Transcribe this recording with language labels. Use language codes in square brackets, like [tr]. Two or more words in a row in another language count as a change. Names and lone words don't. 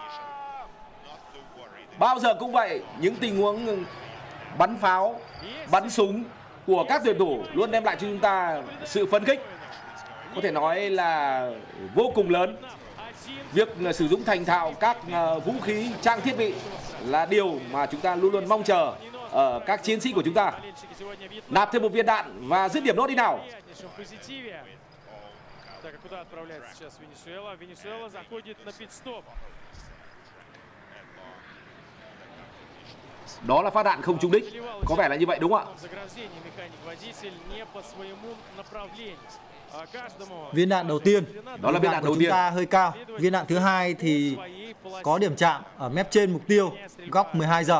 [vi] Bao giờ cũng vậy, những tình huống bắn pháo, bắn súng của các tuyển thủ luôn đem lại cho chúng ta sự phấn khích, có thể nói là vô cùng lớn. Việc sử dụng thành thạo các vũ khí, trang thiết bị là điều mà chúng ta luôn luôn mong chờ ở các chiến sĩ của chúng ta. Nạp thêm một viên đạn và dứt điểm nốt đi nào. [ru] Так, куда отправляется сейчас Венесуэла? Венесуэла заходит на пит-стоп. [vi] Đó là phát đạn không trúng đích. Có vẻ là như vậy đúng không ạ? Viên đạn đầu tiên. Đó là viên đạn đầu tiên. Chúng ta hơi cao. Viên đạn thứ hai thì có điểm chạm ở mép trên mục tiêu, góc 12 giờ.